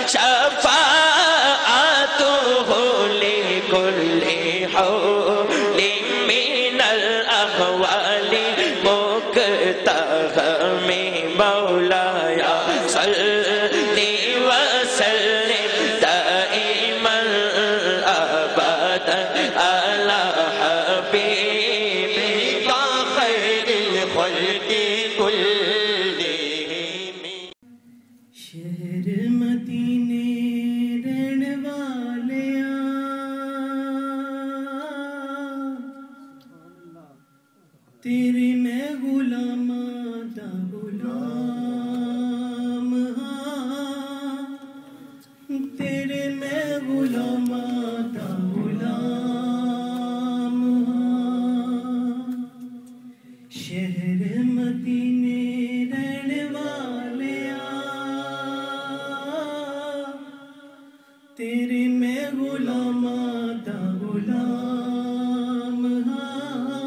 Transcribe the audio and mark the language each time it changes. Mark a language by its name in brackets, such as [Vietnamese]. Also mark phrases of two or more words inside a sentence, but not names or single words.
[Arabic] شفاعته، لكل حول من الأحوال مقتحم، مولاي صل وسلم دائما أبدا على حبيبك خير الخلق كلهم۔ [Punjabi] شہر مدینے رہن والیاں، تیرے میں غلاماں دا غلام ہاں، تیرے میں غلاماں دا غلام ہاں، شہر مدینے رہن والیاں، تیرے میں غلاماں دا غلام ہاں،